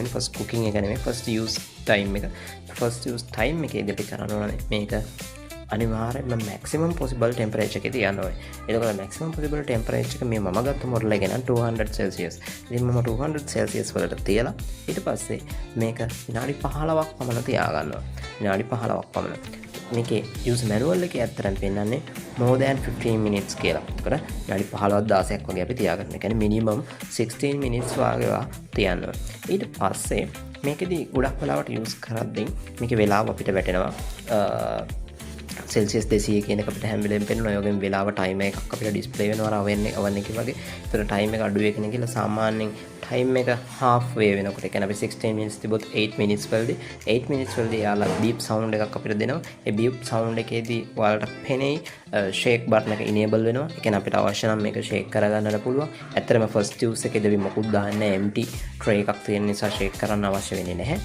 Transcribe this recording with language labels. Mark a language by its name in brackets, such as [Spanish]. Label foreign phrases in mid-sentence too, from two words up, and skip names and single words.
[English] first cooking [Sinhala] එක නෙමෙයි [English] first use time [Sinhala] එක. [English] first use time [Sinhala] එකේදී අපි කරන්න ඕනේ මේක අනිවාර්යයෙන්ම [English] maximum possible temperature [Sinhala] එකේ තියන්න ඕනේ. එතකොට [English] maximum possible temperature [Sinhala] එක මේ මම ගත්ත මොඩල් එක නම් 200 සෙල්සියස්. ඉතින් මම 200 සෙල්සියස් වලට තියලා ඊට පස්සේ මේක විනාඩි 15ක් පමණ තියාගන්නවා. විනාඩි 15ක් පමණ. මේකේ [English] use manual [Sinhala] එකේ ඇත්තටම පෙන්නන්නේ [English] more than 15 minutes [Sinhala] කියලා. ඒකට විනාඩි 15ක් 16ක් වගේ අපි තියාගන්න. ඒ කියන්නේ [English] minimum 16 minutes [Sinhala] වගේ තියන්න ඕනේ. ඊට පස්සේ මේකෙදි ගොඩක් වෙලාවට යූස් කරද්දී මේකේ වෙලාව අපිට වැටෙනවා. සෙල්සියස් 200 කියන එක අපිට හැම වෙලෙම පෙන්වනවා. ඒ වගේම වෙලාව ටයිමර් එකක් අපිට ඩිස්ප්ලේ වෙනවා අවන් එකේ වගේ. ඒතර ටයිම් එක අඩු වෙන කියලා සාමාන්‍යයෙන් ටයිම් එක [English] half way [Sinhala] වෙනකොට ඒ කියන්නේ අපි 16 minutes තිබොත් 8 minutes වලදී 8 minutes වලදී යාලා [English] beep sound [Sinhala] එකක් අපිට දෙනවා. ඒ [English] beep sound [Sinhala] එකේදී ඔයාලට පෙනෙයි [English] shake button [Sinhala] එක enable වෙනවා. ඒ කියන්නේ අපිට අවශ්‍ය නම් මේක shake කරගන්නට පුළුවන්. ඇත්තටම [English] first use [Sinhala] එකේදී අපි මොකුත් දාන්නේ [English] empty tray [Sinhala] එකක් තියෙන නිසා shake කරන්න අවශ්‍ය වෙන්නේ නැහැ.